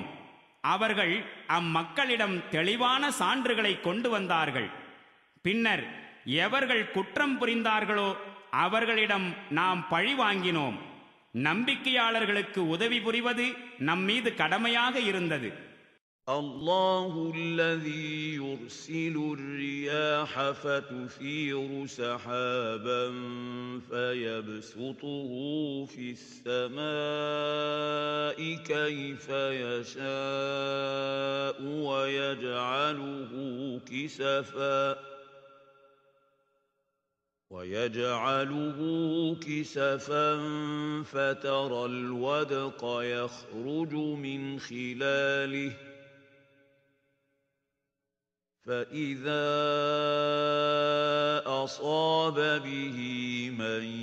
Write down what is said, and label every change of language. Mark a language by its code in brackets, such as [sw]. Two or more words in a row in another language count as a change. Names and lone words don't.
[ta] அவர்கள் அம்மக்களிடம் தெளிவான சான்றுகளை கொண்டு வந்தார்கள். பின்னர் எவர்கள் குற்றம் புரிந்தார்களோ அவர்களிடம் நாம் பழி வாங்கினோம். நம்பிக்கையாளர்களுக்கு உதவி புரிவது நம்மீது கடமையாக இருந்தது. [ar] الله الذي يرسل الرياح فتثير سحابا فيبسطه في السماء كيف يشاء ويجعله كسفا فترى الودق يخرج من خلاله فإذا أصاب به من